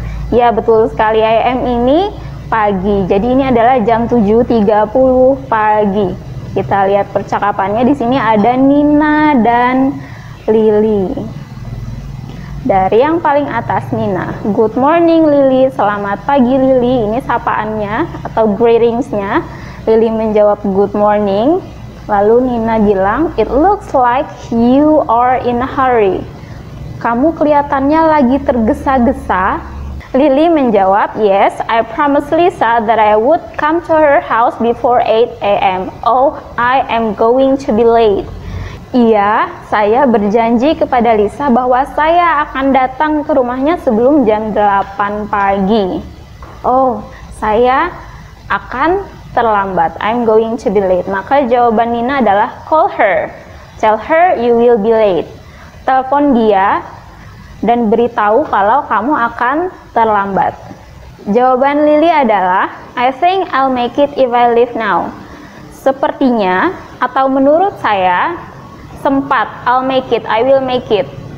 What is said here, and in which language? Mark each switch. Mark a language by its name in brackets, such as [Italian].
[Indonesian] Ya, betul sekali, AM ini pagi. Jadi ini adalah jam 7:30 pagi. Kita lihat percakapannya. Di sini ada Nina dan Lily. Dari yang paling atas, Nina. [English] Good morning, Lily. [Indonesian] Selamat pagi, Lily. Ini sapaannya atau greetingsnya. Lily menjawab [English] good morning. [Indonesian] Lalu Nina bilang, [English] it looks like you are in a hurry. [Indonesian] Kamu kelihatannya lagi tergesa-gesa. Lily menjawab, [English] yes, I promised Lisa that I would come to her house before 8 AM. Oh, I am going to be late. [Indonesian] Iya, saya berjanji kepada Lisa bahwa saya akan datang ke rumahnya sebelum jam 8 pagi. Oh, saya akan terlambat. [English] I'm going to be late. [Indonesian] Maka jawaban Nina adalah [English] call her. Tell her you will be late. [Indonesian] Telepon dia dan beritahu kalau kamu akan terlambat. Jawaban Lily adalah [English] I think I'll make it if I leave now. [Indonesian] Sepertinya atau menurut saya sempat, [English] I'll make it, I will make it.